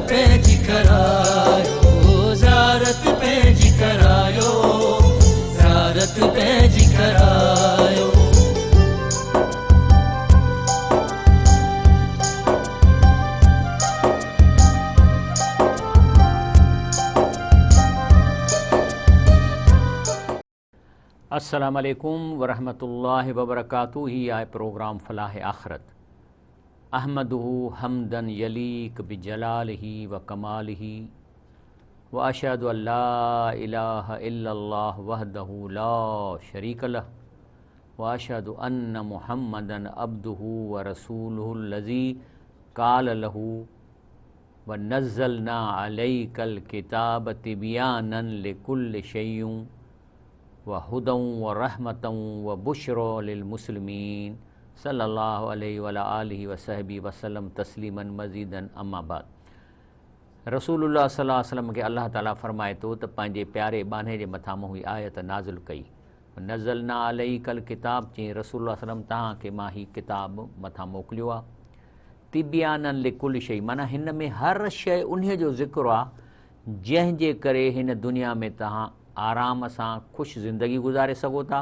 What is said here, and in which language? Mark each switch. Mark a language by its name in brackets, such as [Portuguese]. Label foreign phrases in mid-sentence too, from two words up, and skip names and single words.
[Sindhi] पंहिंजी करायो, ज़ारत पंहिंजी करायो, ज़ारत पंहिंजी करायो। [Arabic] السلام عليكم ورحمة الله وبركاته. [Sindhi] ही आहे प्रोग्राम फलाह आख़िरत। [Arabic] أحمده حمدا يليق بجلاله وكماله وأشهد ألا إله إلا الله وحده لا شريك له وأشهد أن محمدا عبده ورسوله الذي قال له ونزلنا عليك الكتاب تبيانا لكل شيء وهدى ورحمة وبشرى للمسلمين صلى الله عليه وآله وصحبه وسلم تسليما مزيدا أما بعد. [Sindhi] रसूलुल्लाह [Arabic] صلى الله عليه وسلم [Sindhi] खे अल्लाह ताला फरमाए थो त पंहिंजे प्यारे बाने जे मथां मूं ही आयत नाज़िल कई। [Arabic] نزلنا عليك الكتاب [Sindhi] चई रसूलुल्लाह सल्लम तव्हांखे मां ही किताब मथां मोकिलियो आहे। [Arabic] تبيانا لكل شيء [Sindhi] माना हिन में हर शइ उन्हीअ जो ज़िक्र आहे जंहिंजे करे हिन दुनिया में तव्हां आराम सां ख़ुशि ज़िंदगी गुज़ारे सघो था।